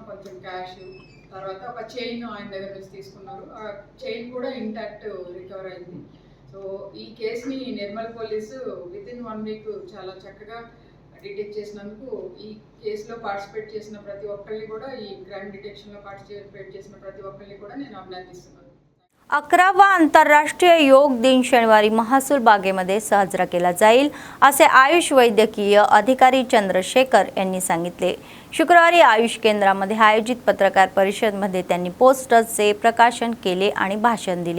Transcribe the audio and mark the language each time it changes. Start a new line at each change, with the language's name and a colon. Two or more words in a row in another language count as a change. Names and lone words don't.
Telugu: కొంచెం క్యాష్, తర్వాత ఒక చైన్ ఆయన దగ్గర నుంచి తీసుకున్నారు. ఆ చైన్ కూడా
English: intact recover
Telugu: అయింది. సో ఈ కేసుని నిర్మల్ పోలీసు
English: within 1 week
Telugu: చాలా చక్కగా డిటెక్ట్ చేసినందుకు ఈ కేసులో పార్టిసిపేట్ చేసిన ప్రతి ఒక్కరిని కూడా, ఈ
English: crime detectionlo
Telugu: పార్టిసిపేట్ చేసిన ప్రతి ఒక్కరిని కూడా నేను अभिनंदिస్తున్నాను.
Marathi: 11वा आंतरराष्ट्रीय योग दिन शनिवारी महसूल बागेमध्ये साजरा केला जाईल असे आयुष वैद्यकीय अधिकारी चंद्रशेखर यांनी सांगितले. शुक्रवारी आयुष केंद्रामध्ये आयोजित पत्रकार परिषदेमध्ये त्यांनी पोस्टर्सचे प्रकाशन केले आणि भाषण दिले.